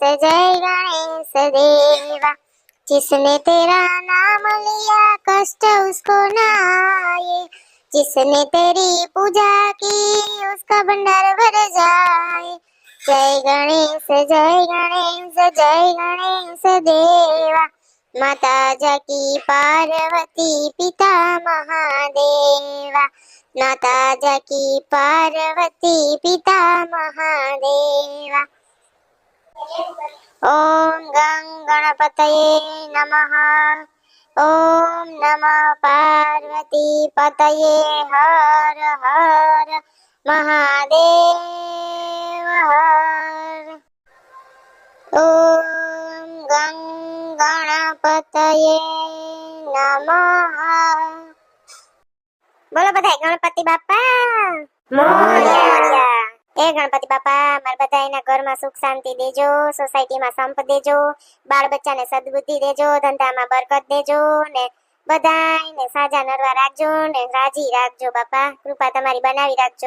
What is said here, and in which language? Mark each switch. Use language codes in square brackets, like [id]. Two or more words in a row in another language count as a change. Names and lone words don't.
[hi] जय गणेश देवा जिसने तेरा नाम लिया कष्ट उसको न आए जिसने तेरी पूजा की उसका भंडार भर जाए जय गणेश जय गणेश जय गणेश देवा माता जाकी पार्वती पिता महादेवा माता जाकी पार्वती पिता महादेवा [sa] ओम गं गणपतये नमः ओम नमः पार्वती पतये हर हर महादेव हर ओम गं गणपतये [gu] नमः બોલો બધાય ગણપતિ બાપા મોરયા એ ગણપતિ બાપા મારા બધાયના ઘરમાં સુખ શાંતિ દેજો સોસાયટીમાં સંપ દેજો બાળ બચ્ચાને સદબુદ્ધિ દેજો ધંધામાં બરકત દેજો ને બધાયને સાજા નરવા રાખજો ને રાજી રાખજો બાપા કૃપા તમારી બનાવી રાખજો